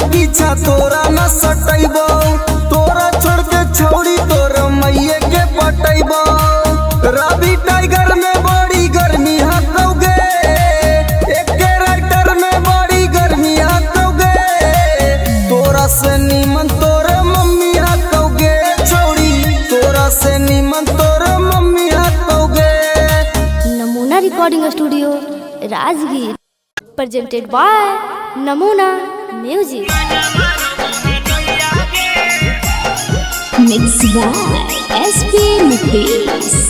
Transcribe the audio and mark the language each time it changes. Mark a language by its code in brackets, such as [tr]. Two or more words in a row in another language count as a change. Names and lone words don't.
[anp] पीछा तोरा न सटैबो तोरा छोड़ के छौड़ी तोर मैये के पटैबो रवि टाइगर में बड़ी गर्मी हटौगे एक राइटर में बड़ी गर्मी हटौगे तोरा से नीमन तोर मम्मी हटौगे छौड़ी तोरा से नीमन तोर मम्मी हटौगे नमूना रिकॉर्डिंग स्टूडियो राजगीर। [en] presented by नमूना म्यूजिक। Mixed by SP Nitish.